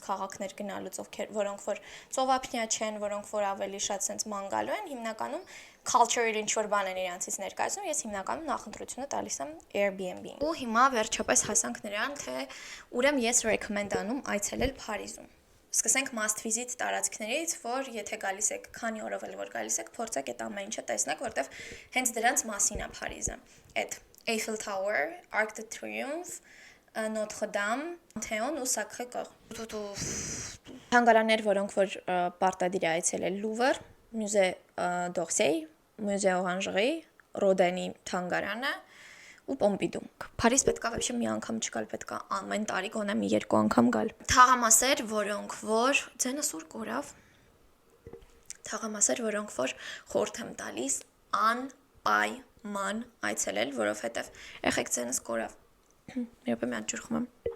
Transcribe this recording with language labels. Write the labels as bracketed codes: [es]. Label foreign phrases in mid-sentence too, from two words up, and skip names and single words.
[hy] քաղաքներ գնալուց, որոնք որ ծովափնյա չեն, որոնք որ ավելի շատ սենց ման գալու են, հիմնականում culture-ը ինչ-որ բան են իրանցից ներկայացնում, ես հիմնականում նախընտրությունը տալիս եմ Airbnb-ին։ Ու հիմա վերջապես հասանք նրան, թե ուր եմ ես recommend անում այցելել Փարիզում։ Սկսենք [en] must visit [hy] տարածքներից, որ եթե գալիս եք, քանի օրով էլ որ գալիս եք, փորձեք այդ ամեն ինչը տեսնեք, որտեվ հենց դրանց մասին է Փարիզը։ Այդ Eiffel Tower, Arc de Triomphe, Notre Dame, Panthéon ու Sacré Coeur։ Թանգարաններ, որոնք որ պարտադիր է այցելել Louvre, Musée d'Orsay, Musée Orangerie, Rodin-ի թանգարանը ու Պոմպիդու։ Փարիզ պետքա вообще մի անգամ չգալ, պետքա ամեն տարի գոնե մի երկու անգամ գալ։ Թաղամասեր, որոնք որ ձենս ուր կորավ։ Թաղամասեր, որոնք որ խորհուրդ եմ տալիս անպայման այցելել, որովհետև եղեք ձենս կորավ։ Երբ մի հատ ջուր խմեմ։